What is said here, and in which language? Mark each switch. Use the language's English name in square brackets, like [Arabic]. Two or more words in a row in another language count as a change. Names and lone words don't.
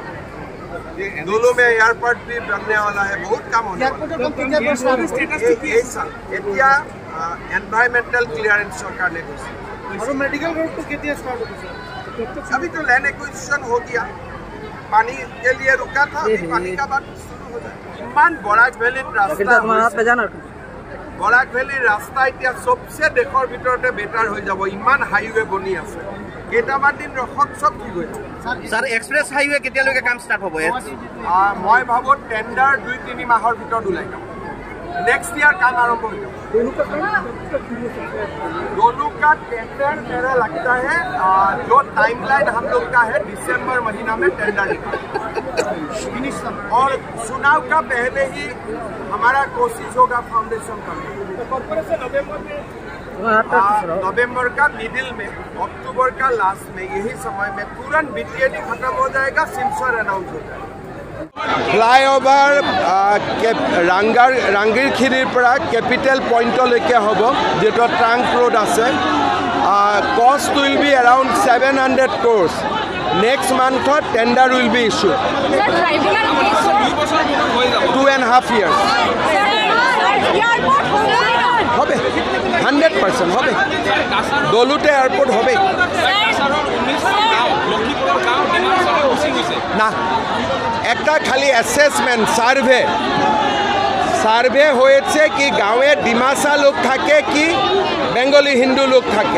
[Hindi] दोनों में एयरपोर्ट भी बनने वाला है, बहुत कम होने वाला है। [English] environmental clearance [Hindi] सरकार ने [English] medical road [Hindi] तो कितने स्टार्ट हो गया? अभी तो [English] land acquisition [Hindi] हो गया, पानी के लिए रुका था, अभी पानी का बात शुरू हो जाएगा। [Assamese] ইমান বৰাক ভেলী ৰাস্তা বৰাক ভেলীৰ ৰাস্তা এতিয়া সবচে দেশৰ ভিতৰতে বেটাৰ হৈ যাব। ইমান হাইৱে বনি আছে, কেইটামান দিন ৰখক, চব ঠিক হৈ যাব। স্যার [English] express highway [Assamese] কেতিয়ালৈকে কাম ষ্টাৰ্ট হ'ব? মই ভাবোঁ টেণ্ডাৰ 2-3 মাহৰ ভিতৰত ওলাই যাব। [English] next year [Hindi] काम आरंभ हो जाएगा। दोनों का टेंडर मेरा लगता है जो टाइमलाइन हम लोग का है, दिसंबर महीना में टेंडर निकालेंगे, और चुनाव का पहले ही हमारा कोशिश होगा फाउंडेशन करने। नवंबर का मिडिल में, अक्टूबर का लास्ट में, यही समय में तुरंत बीटीएडी खत्म हो जाएगा, सिमसर अनाउंस हो जाएगा। [Assamese] ফ্লাইঅভাৰ ৰাংগিৰখিৰিৰ পৰা [English] capital pointলৈকে [Assamese] হ'ব, যিটো [English] trunk road [Assamese] আছে। [English] cost will be around 700 crores. next monthত tender will be issue। 2.5 years হবে, 100% হবে। [Bangla] দলুতে এয়াৰপোৰ্ট হবে না, একটা খালি অ্যাসেসমেন্ট সার্ভে হয়েছে কি গাঁৱে ডিমাসা লোক থাকে কি বেঙ্গলি হিন্দু লোক থাকে।